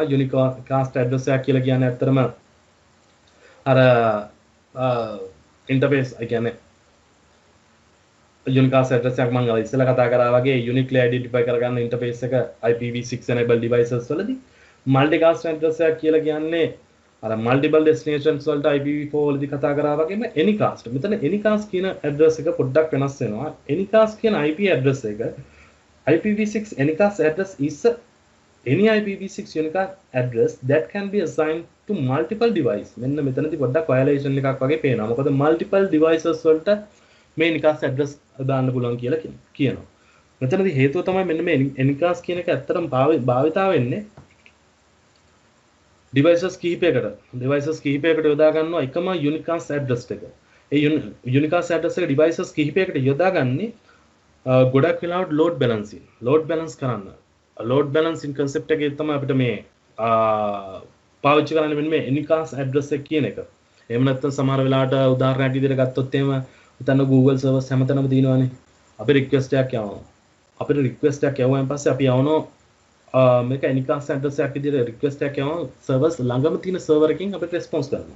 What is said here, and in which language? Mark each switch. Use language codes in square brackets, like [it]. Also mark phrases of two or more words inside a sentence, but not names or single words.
[en] unicast address [si] එකක් කියලා කියන්නේ ඇත්තටම අර interface ඒ කියන්නේ unicast address එකක් මම ඉස්සෙල්ලා කතා කරා වගේ [en] uniquely identify [si] කරගන්න interface එක [en] IPv6 enable devices [si] වලදී [en] multicast address [si] එකක් කියලා කියන්නේ අර [en] multiple destinations [si] වලට IPv4 වලදී කතා කරා වගේම anycast. මෙතන anycast කියන address එක පොඩ්ඩක් වෙනස් වෙනවා. anycast කියන IP address එක [en] IPv6 anycast address is any IPv6 unicast address that can be assigned to multiple device. [si] මෙන්න මෙතනදී පොඩ්ඩක් violation එකක් වගේ පේනවා. මොකද [en] multiple devices [si] වලට මේ [en] anycast address [si] දාන්න පුළුවන් කියලා කියනවා. මෙතනදී හේතුව තමයි මෙන්න මේ anycast කියන එක ඇත්තටම භාවිතා වෙන්නේ devices කිහිපයකට යොදා ගන්නවා එකම [en] unicast address [si] එක. ඒ [en] unicast address [si] එක devices කිහිපයකට යොදාගන්නේ ගොඩක් වෙලාවට [en] load balancing. load balance [si] කරන්න. [en] load balancing concept [si] එකේ තමයි අපිට මේ පාවිච්චි කරන්න මෙන්න මේ [en] unicast address [si] එක කියන එක. එහෙම නැත්නම් සමහර වෙලාවට උදාහරණයක් විදිහට ගත්තොත් එහෙම උතන [en] Google servers [si] හැමතැනම තියෙනවානේ. අපේ request එකක් යවනවා. අපිට request එකක් යවුවාන් පස්සේ අපි යවනවා මේක [en] unicast address [si] එකක් විදිහට request එකක් යවනවා servers ළඟම තියෙන server එකකින් අපිට response කරනවා.